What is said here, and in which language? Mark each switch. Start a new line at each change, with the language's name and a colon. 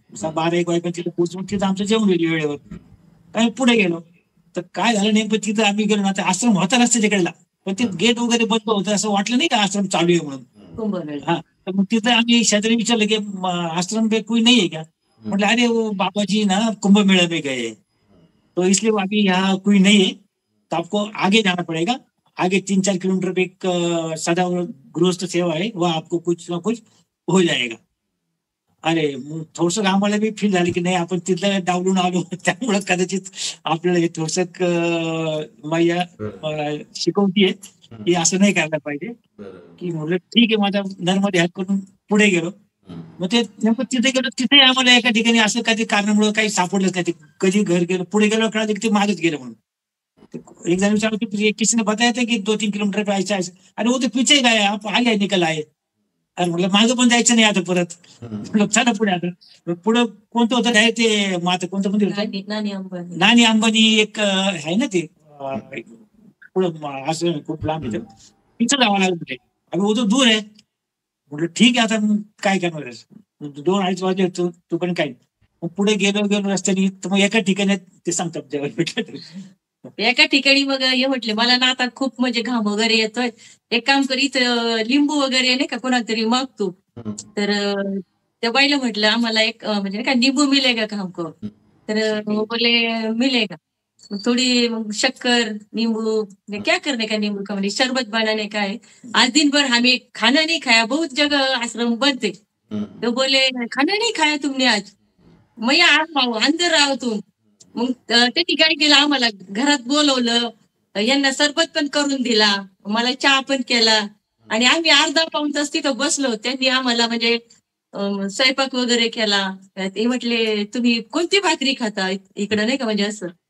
Marathi: 12-1 वाजेपर्यंत तिथं पोहोचून तिथं आमचं जेवण होईल वेळेवर. आम्ही पुढे गेलो. तर काय झालं नेमकं, तिथं आम्ही गेलो ना, आश्रम होता रस्त्याच्या कडेला, पण ते गेट वगैरे बंद होतं, असं वाटलं नाही का आश्रम चालू आहे म्हणून. हा, तर मग तिथं आम्ही शेजारी विचारलं की आश्रम
Hindi: पे कोई
Marathi: नाही आहे का. म्हटलं अरे
Hindi: वो बाबाजी ना कुंभ मेळा में गए, तो इसलिए अभी यहाँ कोई नहीं है, तो आपको आगे जाना पड़ेगा. आगे 3-4 किलोमीटर पे एक सदा गृहस्थ सेवा है, वह आपको कुछ ना कुछ हो जाएगा.
Marathi: अरे मग थोडस आम्हाला बी फील झाली की नाही, आपण तिथलं डावलून आलो त्यामुळे कदाचित आपल्याला हे थोडस मैया शिकवतीये की असं नाही करायला पाहिजे. की म्हटलं ठीक आहे, माझा नर्मदे हात करून पुढे गेलो. मग ते नेमकं तिथे गेलो, तिथे आम्हाला एका ठिकाणी असं काही कारणामुळे काही सापडलंच नाही. कधी घर गेलो, पुढे गेलो कळालं की ते मागच गेलं म्हणून. एक जण विचारलं की
Hindi: किसी ने बताया था की 2-3 किलोमीटर पे ऐसा ऐसा. अरे वो तो पीछे गए, आप आगे निकल आए.
Marathi: अरे म्हटलं मागं पण जायचं नाही आता परत. म्हटलं चला पुढे. आता पुढं कोणतं होतं काय ते माता कोणतं मंदिर होतं, नानी अंबानी एक आहे ना ते पुढं असं खूप लांब येतं, तिथं जावं लागलं कुठे. अरे वो तो दूर आहे. म्हटलं ठीक आहे, आता काय करणार, 2-2:30 वाजले तू पण काय. मग पुढे गेलो रस्त्याने, तर मग एका ठिकाणी ते सांगतात जेव्हा भेटलं एका ठिकाणी मग हे म्हटले मला ना आता खूप म्हणजे घाम वगैरे येतोय, एक काम कर इथं लिंबू वगैरे नाही का कोणातरी मागतो. तर त्या बाईला म्हटलं आम्हाला एक म्हणजे नाही का
Hindi: नींबू मिलेगा का हमको? तर वो बोले मिलेगा.
Marathi: मग थोडी मग
Hindi: शक्कर, नींबू, क्या करने का नींबू का
Marathi: म्हणजे
Hindi: शरबत बनाने का है. आज दिन भर हमें खाना नहीं खाया, बहुत जगह आश्रम बंद थे. तो बोले खाना नहीं खाया तुमने आज? मैं आ रहा हूँ, अंदर आओ तुम.
Marathi: मग त्यांनी काय केलं आम्हाला घरात बोलवलं, यांना सरबत पण करून दिला, मला चहा पण केला आणि आम्ही अर्धा पाऊण तास तिथं बसलो. त्यांनी आम्हाला म्हणजे स्वयंपाक वगैरे केला. ते म्हटले, "तुम्ही कोणती भाकरी खाता इकडं?" नाही का म्हणजे असं.